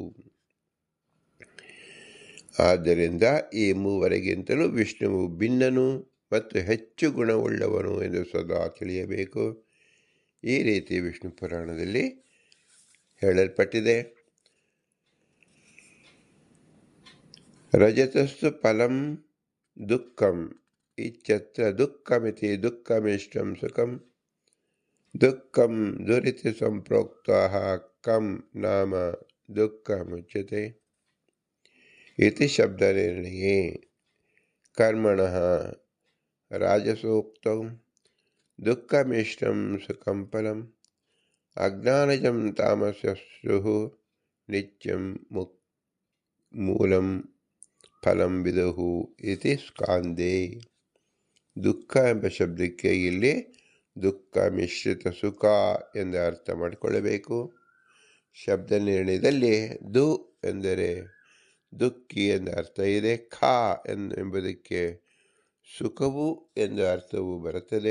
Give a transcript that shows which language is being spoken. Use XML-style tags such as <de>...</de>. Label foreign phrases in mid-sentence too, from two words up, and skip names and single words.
<kn>ಆದ್ದರಿಂದ ಈ 3ರಿಗಿಂತಲೂ ವಿಷ್ಣುವು ಭಿನ್ನನು ಮತ್ತು ಹೆಚ್ಚು ಗುಣವುಳ್ಳವನು ಎಂದು ಸದಾ ತಿಳಿಯಬೇಕು. ಈ ರೀತಿ ವಿಷ್ಣು ಪುರಾಣದಲ್ಲಿ ಹೇಳಲ್ಪಟ್ಟಿದೆ.</kn> <sa>ರಜತಸ್ಸು ಫಲಂ ದುಃಖಂ ಇತ್ಯತ್ರ ದುಃಖಮಿತಿ ದುಃಖಮಿಷ್ಟಂ ಸುಖಂ ದುಃಖಂ ದುರಿತ ಸಂಪ್ರೋಕ್ತಃ ಕಂ ನಾಮ ದುಃಖಮುಚ್ಯತೆ ಇತಿ ಶಬ್ದನಿರ್ಣಯೇ ಕರ್ಮಣಃ ರಾಜಸೂಕ್ತೌ ದುಃಖಮಿಷ್ಟಂ ಸುಖಂ ಫಲಂ ಅಜ್ಞಾನಜಂ ತಾಮಸಸ್ಸುಃ ನಿತ್ಯಂ ಮೂಲಂ ಫಲಂ ವಿದುಹು ಇತಿ ಸ್ಕಾಂದೇ.</sa> <kn>ದುಃಖ ಎಂಬ ಶಬ್ದಕ್ಕೆ ಇಲ್ಲಿ ದುಃಖ ಮಿಶ್ರಿತ ಸುಖ ಎಂದು ಅರ್ಥ ಮಾಡಿಕೊಳ್ಳಬೇಕು. ಶಬ್ದ ನಿರ್ಣಯದಲ್ಲಿ ದು ಎಂದರೆ ದುಃಖಿ ಎಂದ ಅರ್ಥ ಇದೆ. ಖ ಎಂಬುದಕ್ಕೆ ಸುಖವು ಎಂದು ಅರ್ಥವು ಬರುತ್ತದೆ.</kn>